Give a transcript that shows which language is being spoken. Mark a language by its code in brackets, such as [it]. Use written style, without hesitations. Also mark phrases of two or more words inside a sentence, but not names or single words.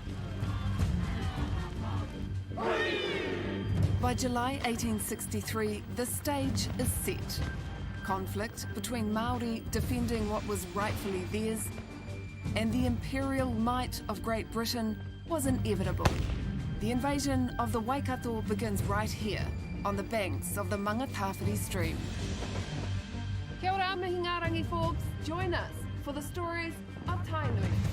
[en] By July 1863, the stage is set. Conflict between Maori defending what was rightfully theirs and the imperial might of Great Britain was inevitable. The invasion of the Waikato begins right here, on the banks of the Mangatawhiri stream. [mi] Kia ora, mihi ngā rangi folks. [en] Join us for the stories of Tainui.